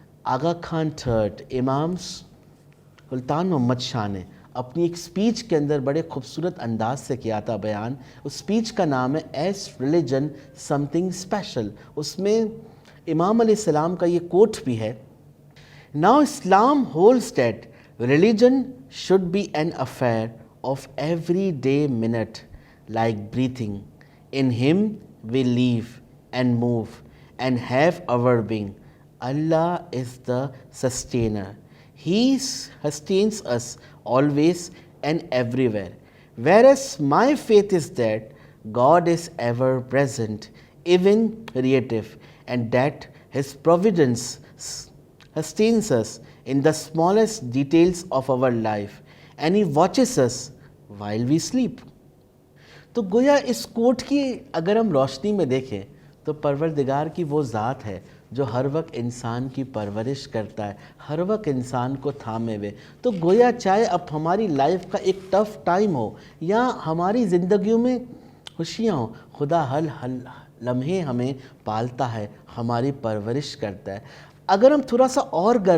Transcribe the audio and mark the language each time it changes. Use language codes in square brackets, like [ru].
[ur] آغا Khan third, امام سلطان محمد شاہ نے اپنی ایک سپیچ کے اندر بڑے خوبصورت انداز سے کیا تھا بیان۔ اس سپیچ کا نام ہے ایس ریلیجن سمتھنگ اسپیشل۔ اس میں امام علیہ السلام کا یہ کوٹ بھی ہے، [en] Now Islam holds that religion should be an affair of everyday minute, like breathing. In Him we live and move and have our being. Allah is the sustainer. He sustains us always and everywhere. Whereas my faith is that God is ever present, even creative, and that His providence sustains us in the smallest details of our life, and He watches us while we sleep. [ur] تو گویا اس کوٹ کی اگر ہم روشنی میں دیکھیں تو پروردگار کی وہ ذات ہے جو ہر وقت انسان کی پرورش کرتا ہے، ہر وقت انسان کو تھامے ہوئے۔ تو گویا چاہے اب ہماری لائف کا ایک ٹف ٹائم ہو یا ہماری زندگیوں میں خوشیاں ہوں، خدا ہر لمحے ہمیں پالتا ہے، ہماری پرورش کرتا ہے۔ اگر ہم تھوڑا سا اور